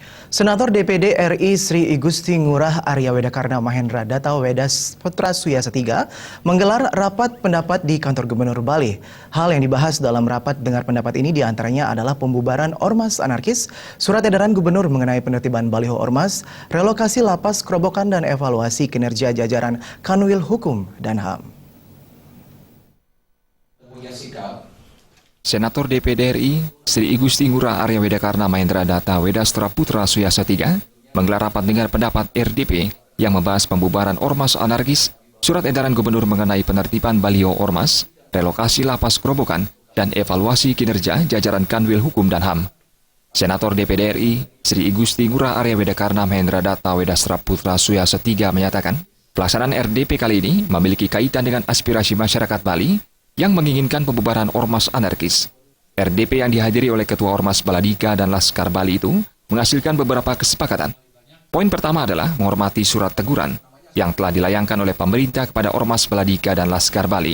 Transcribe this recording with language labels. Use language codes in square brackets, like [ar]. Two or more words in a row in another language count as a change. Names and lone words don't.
[id] Senator DPD RI Sri Igusti Ngurah Arya Wedakarna Mahendra Data Wedas Putra Suyasa III menggelar rapat pendapat di kantor Gubernur Bali. Hal yang dibahas dalam rapat dengar pendapat ini diantaranya adalah pembubaran ormas anarkis, surat edaran gubernur mengenai penertiban baliho ormas, relokasi lapas Kerobokan dan evaluasi kinerja jajaran Kanwil Hukum dan HAM. Senator DPD RI Sri Igusti Ngurah Arya Wedakarna Mahendra Data Wedastra Putra Suyasa III menggelar rapat dengar pendapat RDP yang membahas pembubaran ormas anarkis, surat edaran gubernur mengenai penertiban baliho ormas, relokasi lapas Kerobokan, dan evaluasi kinerja jajaran Kanwil Hukum dan HAM. Senator DPD RI Sri Igusti Ngurah Arya Wedakarna Mahendra Data Wedastra Putra Suyasa III menyatakan, pelaksanaan RDP kali ini memiliki kaitan dengan aspirasi masyarakat Bali yang menginginkan pembubaran ormas anarkis. RDP yang dihadiri oleh Ketua Ormas Baladika dan Laskar Bali itu menghasilkan beberapa kesepakatan. Poin pertama adalah menghormati surat teguran yang telah dilayangkan oleh pemerintah kepada Ormas Baladika dan Laskar Bali.